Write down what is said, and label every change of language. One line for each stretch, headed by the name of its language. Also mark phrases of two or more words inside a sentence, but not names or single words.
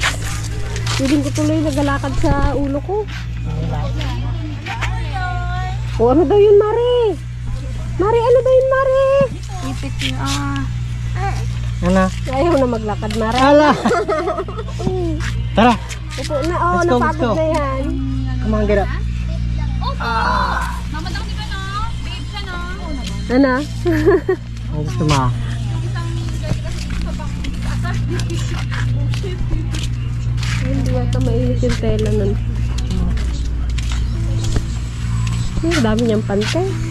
Filipino: Piling ko tuloy nagalakad sa ulo ko. O ano daw yun, Mari? Mari, ano daw yun, Mari? Ipit niya. Ano? Ayaw na maglakad, Mari. Ala! Tara! Upo na, oh,
English: Let's go, let's
Filipino: napagod
English: go.
Filipino: na yan.
English: Come on, get up.
Filipino: Mama daw, di ba no? Babe ka no? Ano? Ang gusto mo. Hindi yata mainit yung tela nun. Ang dami niyang pante.